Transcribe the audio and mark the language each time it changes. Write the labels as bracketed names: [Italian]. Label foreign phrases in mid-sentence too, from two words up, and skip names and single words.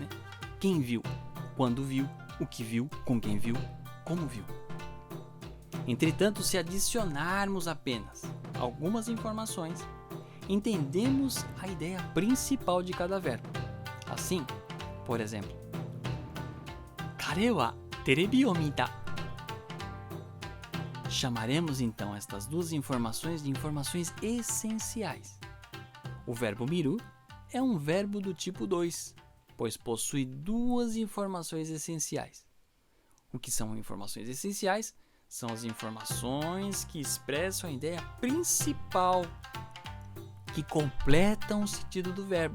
[Portuguese] Quem viu? Quando viu? O que viu? Com quem viu? Como viu? Entretanto, se adicionarmos apenas algumas informações, entendemos a ideia principal de cada verbo. Assim, por exemplo, [Japanese] 彼はテレビを見た. [Portuguese] Chamaremos então estas duas informações de informações essenciais. O verbo miru é um verbo do tipo 2, pois possui duas informações essenciais. O que são informações essenciais? São as informações que expressam a ideia principal, que completam o sentido do verbo.